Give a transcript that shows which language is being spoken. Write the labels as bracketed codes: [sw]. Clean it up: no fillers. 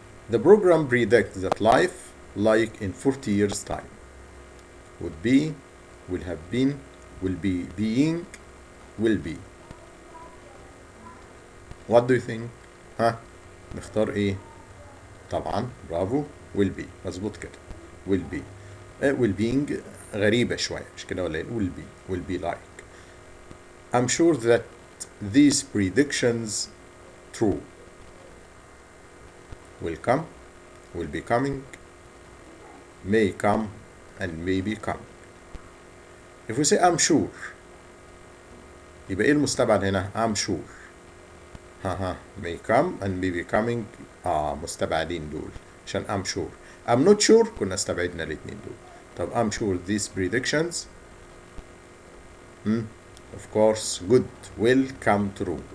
[en] The program predicts that life, like in 40 years' time, would be, will have been, will be being, will be. What do you think? [ar] ها نختار ايه؟ طبعا برافو [en] will be. [ar] مظبوط كده [en] will be. will being [ar] غريبة شوية مش كده ولا ايه؟ [en] will be like. I'm sure that these predictions true. Will come, will be coming, may come, and may be coming. If we say I'm sure, [ar] يبقى ايه المستبعد هنا؟ [en] I'm sure. may come and may be coming. [ar] مستبعدين دول عشان [en] I'm sure. I'm not sure [ar] كنا استبعدنا الاتنين دول. [en] طب I'm sure these predictions of course good will come true.